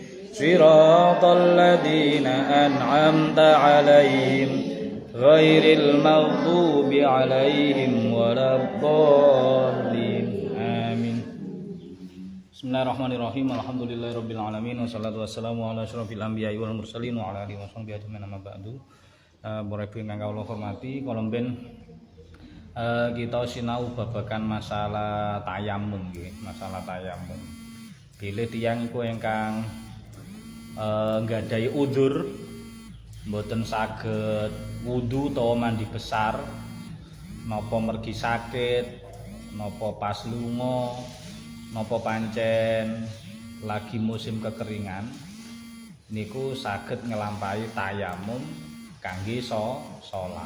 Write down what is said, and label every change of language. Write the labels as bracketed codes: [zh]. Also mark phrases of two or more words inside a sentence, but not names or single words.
[ar] صراط الذين أنعمت عليهم غير المغضوب عليهم ولا الضالين. Amin. بسم الله الرحمن الرحيم الحمد لله رب العالمين والصلاة والسلام على أشرف الأنبياء والمرسلين وعلى آله وصحبه أجمعين أما بعد. [jv] Para ingkang kawula hormati, kolomben kita sinau babagan masalah tayamum nggih, masalah tayamum. Bilih tiyang iku ingkang nggadahi udzur mboten saged wudu utawa [id] mandi besar, [jv] napa mergi sakit, napa pas lunga, napa pancen lagi musim kekeringan, niku saged ngelampahi tayamum kangge salat.